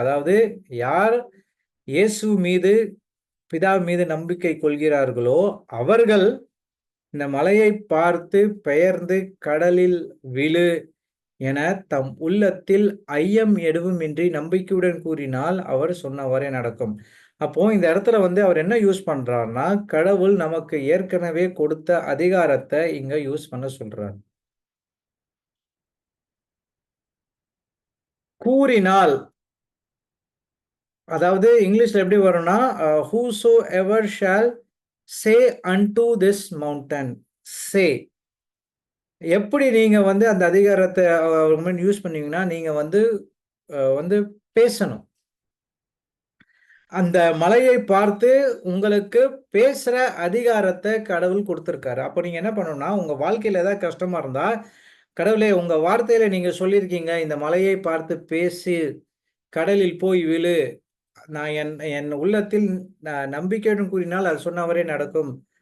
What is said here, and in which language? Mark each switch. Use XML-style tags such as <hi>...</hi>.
<ta>அதாவது யார் இயேசு மீது பிதா மீது நம்பிக்கை கொள்கிறார்களோ அவர்கள் இந்த மலையை பார்த்து பெயர்ந்து கடலில் விழு என தம் உள்ளத்தில் ஐயம் எதுவுமின்றி நம்பிக்கையுடன் கூறினால் அவர் சொன்னவாறே நடக்கும். அப்போ இந்த இடத்துல வந்து அவர் என்ன யூஸ் பண்றாருன்னா, கடவுள் நமக்கு ஏற்கனவே கொடுத்த அதிகாரத்தை இங்க யூஸ் பண்ண சொல்றார். கூறினால், அதாவது இங்கிலீஷ்ல எப்படி வரும்னா,</ta> <en>whosoever shall say unto this mountain, say.</en> <ta>எப்படி நீங்க வந்து அந்த அதிகாரத்தை யூஸ் பண்ணீங்கன்னா, நீங்க வந்து பேசணும். அந்த மலையை பார்த்து உங்களுக்கு பேசுற அதிகாரத்தை கடவுள் கொடுத்திருக்காரு. அப்போ நீங்க என்ன பண்ணணும்னா, உங்க வாழ்க்கையில ஏதாவது கஷ்டமா இருந்தா, கடவுளே உங்க வார்த்தையில நீங்க சொல்லியிருக்கீங்க, இந்த மலையை பார்த்து பேசி கடலில் போய் விழு, நான் என் உள்ளத்தில் நம்பிக்கையுடன் கூறினால் அது சொன்னவரே நடக்கும்.</ta>